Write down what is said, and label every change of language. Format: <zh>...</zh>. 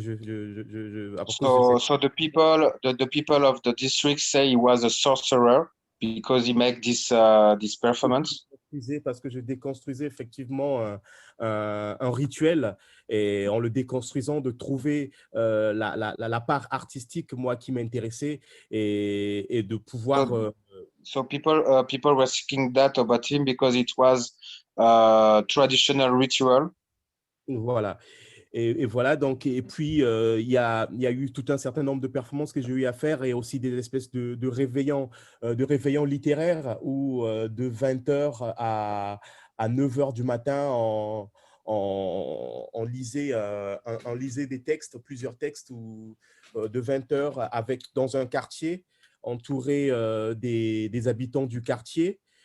<en>So the people of the district say he was a sorcerer because he made this performance.</en> <fr>Parce que je déconstruisais effectivement un rituel et en le déconstruisant de trouver la part artistique moi qui m'intéressait et de pouvoir</fr> <en>so people were seeking that about him because it was a traditional ritual.</en> <fr>Voilà. Et voilà, donc, et puis il y a eu tout un certain nombre de performances que j'ai eu à faire et aussi des espèces de réveillons littéraires où de 20h à 9h du matin, on lisait des textes, plusieurs textes de 20h dans un quartier entouré des habitants du quartier.</fr>